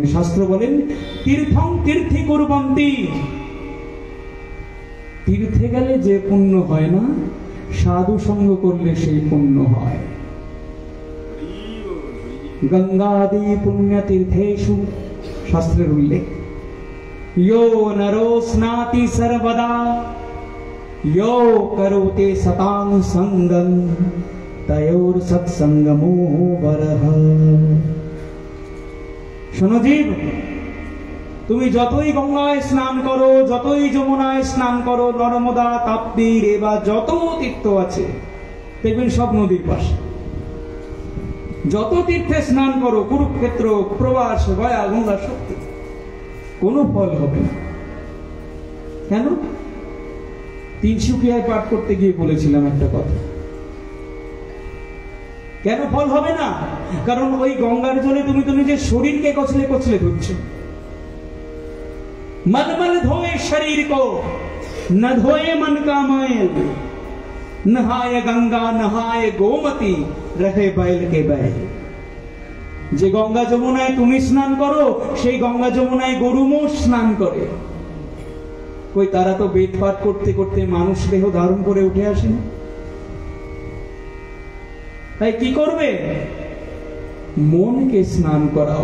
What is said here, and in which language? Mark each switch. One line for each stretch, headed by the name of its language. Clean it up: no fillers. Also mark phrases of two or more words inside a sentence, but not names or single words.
Bangla: শাস্ত্র বলেন
Sanskrit: तीर्थं तीर्थे कुर्वन्ति,
Bangla: তীর্থে গেলে যে পুণ্য হয় না, সাধু সঙ্গ করলে সেই পুণ্য হয়।
Sanskrit: गङ्गादि पुण्य तीर्थेषु,
Bangla: শাস্ত্রের উল্লেখ,
Sanskrit: यो नरो स्नाति सर्वदा यो करोते सतां संगं तयोर सत्संगमो वरः।
Bangla: শোনো জীব, তুমি যতই গঙ্গায় স্নান করো, যতই যমুনায় স্নান করো, নর্মদা, তাপ্তি, রেবা, যত তীর্থ আছে দেখবেন সব নদীর পাশে। যত তীর্থে স্নান করো, কুরুক্ষেত্র, প্রবাস, গয়া, গঙ্গা, সত্যি কোনো ফল হবে না। কেন? তিনসুকিয়ায় পাঠ করতে গিয়ে বলেছিলাম একটা কথা। কেন ফল হবে না? কারণ ওই গঙ্গার জলে তুমি তো নিজের শরীরকে কচলে কচলে ধুচ্ছ।
Hindi: मलमल धोए शरीर को, न धोए मन का मैल, नहाए गंगा नहाए गोमती, रहे बैल के बैल।
Bangla: যে গঙ্গা যমুনায় তুমি স্নান করো, সেই গঙ্গা যমুনায় গরু মোষ স্নান করে। কই তারা তো বেদ পাঠ করতে করতে মানুষ দেহ ধারণ করে উঠে আসেন। তাই কি করবে? মনকে স্নান করাও।